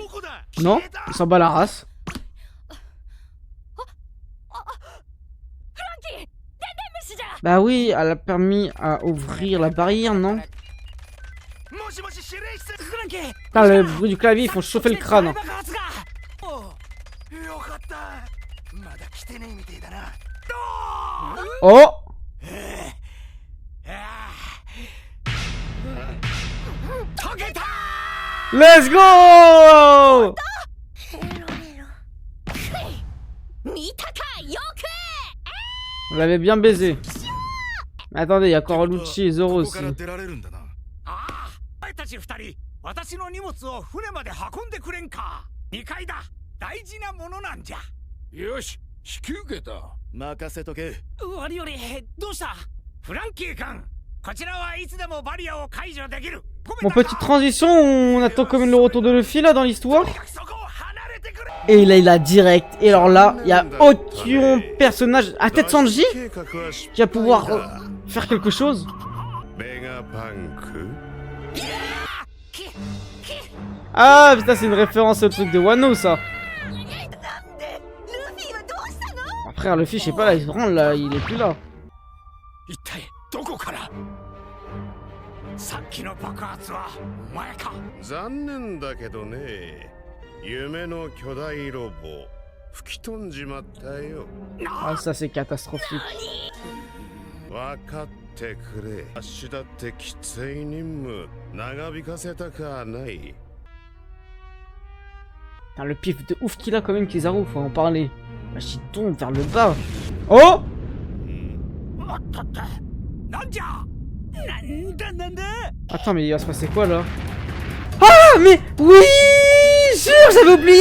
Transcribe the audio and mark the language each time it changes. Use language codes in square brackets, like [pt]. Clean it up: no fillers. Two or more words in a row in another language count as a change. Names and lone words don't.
[fr] Non? Il s'en bat la race. Bah oui, elle a permis à ouvrir la barrière, non? Putain, le bruit du clavier, ils font chauffer le crâne. Oh! [en] Let's go! [fr] On l'avait bien baisé. Mais attendez, il y a encore Lucci et Zoro aussi. [ja] 私の荷物を船まで運んでくれんか。2階だ。大事なものなんじゃ。よし、引き受けた。任せとけ。悪より、どうした？フランキー君、こちらはいつでもバリアを解除できる。 [fr] Bon, petite transition, on attend quand même le retour de Luffy là dans l'histoire. Et là, il a direct. Et alors là, il n'y a aucun personnage à tête Sanji qui va pouvoir faire quelque chose. Ah putain, c'est une référence au truc de Wano ça. Frère, Luffy, je sais pas, là, il se branle là, il est plus là. [ja] さっきの爆発はお前か。残念だけどね、夢の巨大ロボ吹き飛んじまったよ。 [fr] Ah, ça c'est catastrophique. [ja] 分かってくれ。アッシュだってきつい任務長引かせたかない。 [fr] Le pif de ouf qu'il a quand même, Kizaru, faut en parler. Là, il tombe vers le bas. Oh! Attends, mais il va se passer quoi là? Ah, mais oui! Sûr, j'avais oublié!